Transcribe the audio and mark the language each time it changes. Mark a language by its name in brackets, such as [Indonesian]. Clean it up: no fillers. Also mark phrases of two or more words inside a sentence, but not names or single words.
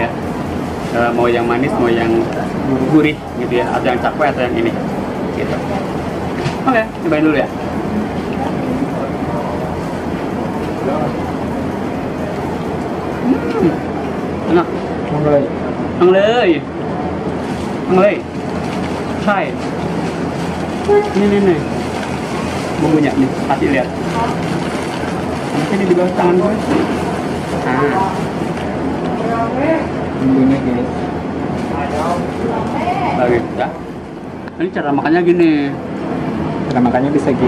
[Indonesian] Mau yang manis, mau yang gurih gitu ya, atau yang cakwe atau yang ini gitu. Oke, cobain dulu ya. Enak. Mulai. [Thai] เอาเลยใช่นี่ [Indonesian] bumbunya nih, kasih lihat. Ini di bawah tangan gue. Bumbunya guys. Bagus ya. Ini cara makannya gini, Cara makannya bisa gini.